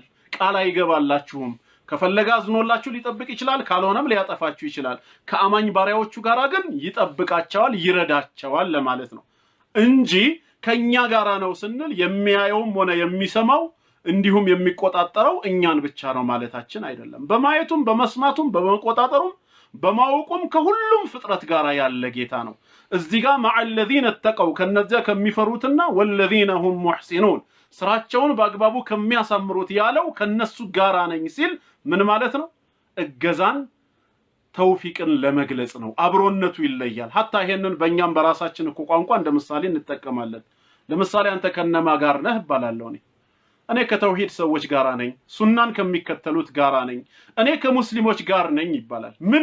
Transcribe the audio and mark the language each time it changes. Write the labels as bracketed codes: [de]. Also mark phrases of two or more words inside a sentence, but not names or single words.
[am] ቃል አይገባላችሁም ከፈለጋ አዝኖላችሁ ሊጠብቅ ይችላል ካልሆነም ሊያጠፋችሁ ይችላል ከአማኝ ባሪያዎቹ ጋራ ግን ይጠብቃቸዋል ይረዳቸዋል ለማለት ነው እንጂ ከኛ ጋራ ነው ስንል የሚያየውም ሆነ የሚሰማው እንዲሁም የሚቆጣጣረው እኛን ብቻ ነው ማለታችን አይደለም በማየቱም በመስማቱም በመቆጣጠሩም በማወቁም ከሁሉም ፍጥረት ጋራ ያለ ጌታ ነው እዚህ ጋር [ar] مع الذين اتقوا [am] ከነዚያ ከሚፈሩትና [ar] والذين هم محسنون [am] ስራቸውን በአግባቡ ከሚያሳምሩት ያለው ከነሱ ጋራ ነኝ ሲል ምን ማለት ነው እገዛን ተውፊቅን ለመግለጽ ነው አብሮነቱ ይለያል hatta ይሄንን በእኛም በራሳችን እኮ ቋንቋ እንደምሳሌ እንጠቀማለን ለምሳሌ አንተ ከነማ ጋር ነህ ባላለው እኔ ከተውሂድ ሰዎች ጋራ ነኝ ሱናን ከሚከተሉት ጋራ ነኝ እኔ ከሙስሊሞች ጋር ነኝ ይባላል ምን